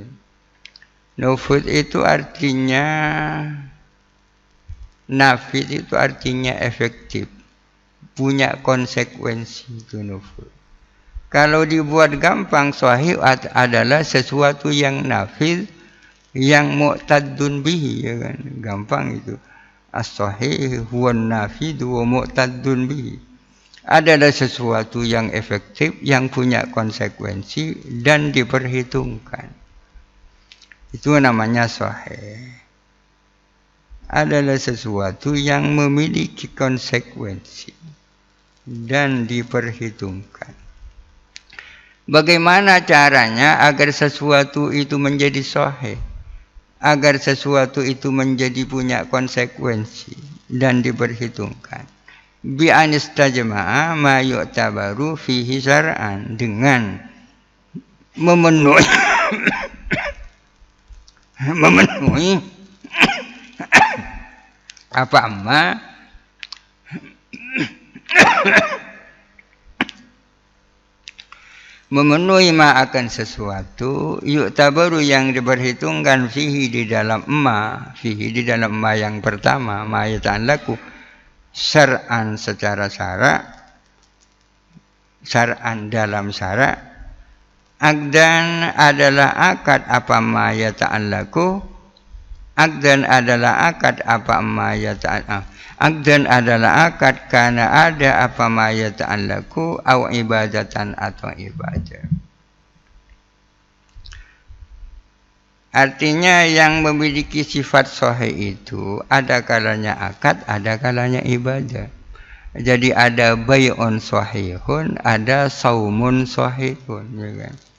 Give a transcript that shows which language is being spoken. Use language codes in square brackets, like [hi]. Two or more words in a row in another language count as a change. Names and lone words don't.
[id] Nufud itu artinya nafid itu artinya efektif. Punya konsekuensi itu nufud. Kalau dibuat gampang, sahih adalah sesuatu yang nafid, yang [ar] mu'taddun bihi, [id] ya kan? Gampang itu. [ar] As-sahih huwa nafidu wa mu'taddun bihi. [id] Adalah sesuatu yang efektif, yang punya konsekuensi dan diperhitungkan. Itu namanya sahih. Adalah sesuatu yang memiliki konsekuensi dan diperhitungkan. Bagaimana caranya agar sesuatu itu menjadi sahih? Agar sesuatu itu menjadi punya konsekuensi dan diperhitungkan. [ar] Bi anistajma'a ma yu'tabaru fihi syar'an, [id] dengan memenuhi apa amma memenuhi ma akan sesuatu yu'tabaru yang diperhitungkan fihi di dalam ma, fihi di dalam ma yang pertama, [ar] ma yata'allaku syar'an [id] secara syarak, syar'an dalam syarak. Aqdan adalah akad apa [ar] ma yata'allaku, [id] aqdan adalah akad apa [ar] ma yata'allaku, [id] aqdan adalah akad karena ada apa [ar] ma yata'allaku au ibadatan [id] atau ibadah. Artinya yang memiliki sifat sahih itu ada kalanya akad, ada kalanya ibadah. Jadi ada [ar] bay'un sahihun, [id] ada [ar] saumun sahihun, [id] ya kan?